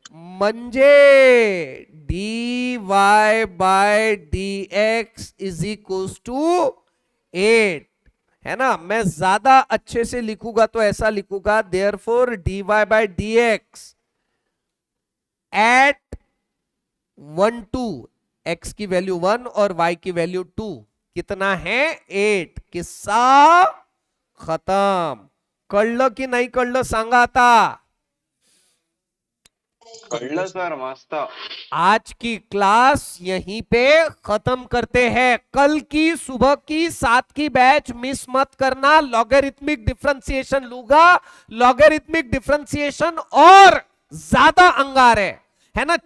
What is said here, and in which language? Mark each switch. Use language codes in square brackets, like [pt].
[en] म्हणजे dy by dx is equals to 8, है ना? [hi] मैं ज्यादा अच्छे से लिखूंगा तो ऐसा लिखूंगा, [en] therefore dy by dx at 1 2, [hi] x की वैल्यू 1 और y की वैल्यू 2, कितना है 8. किस्सा खत्म. [mr] कळलं की नाही कळलं सांगा आता. कळलं सर मस्त. [hi] आज की क्लास यहीं पे खत्म करते हैं. कल की सुबह की 7 की बैच मिस मत करना. लॉगरिथमिक डिफरेंशिएशन लूंगा. लॉगरिथमिक डिफरेंशिएशन और ज्यादा अंगार है ना.